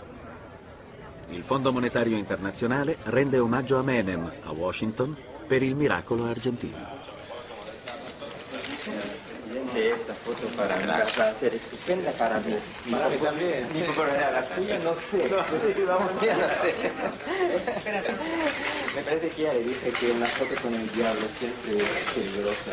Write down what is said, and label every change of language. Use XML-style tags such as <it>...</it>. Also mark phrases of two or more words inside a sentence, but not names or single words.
<it>Il Fondo Monetario Internazionale rende omaggio a Menem a Washington per il miracolo argentino.</it> <es>Presidente, esta foto para mí va a ser estupenda para mí. Para mí también. Ni por la suya, no sé. No sé, vamos ya no sé. Me parece que ya le dije que una foto con el diablo siempre es peligrosa.</es>